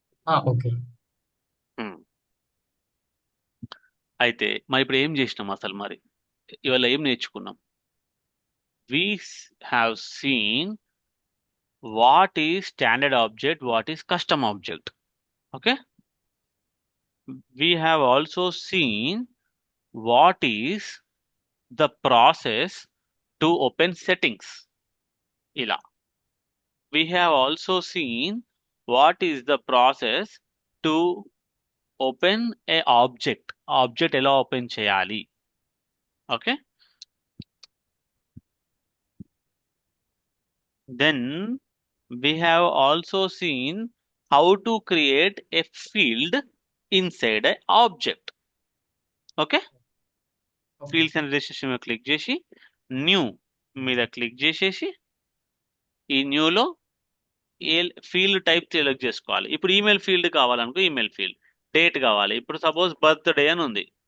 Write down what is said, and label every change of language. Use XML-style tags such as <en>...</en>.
<te>Okay. Hmm. అయితే మరి ఇప్పుడు ఏం చేసినాం అసలు? మరి ఇవాళ ఏం నేర్చుకున్నాం?</te> <en>We have seen what is standard object, what is custom object. Okay, we have also seen what is the process to open settings. ఇలా we have also seen what is the process to open a object</en> <te>ఎలా open చేయాలి.</te> <en>Okay, then we have also seen how to create a field inside a object.</en> <te>Okay, fields and relationship మీద click చేసి new మీద click చేసేసి ఈ న్యూలో ఏ field type select చేసుకోవాలి. ఇప్పుడు email field కావాలనుకో, email field. Date కావాలి, ఇప్పుడు సపోజ్ బర్త్డే అని ఉంది.</te>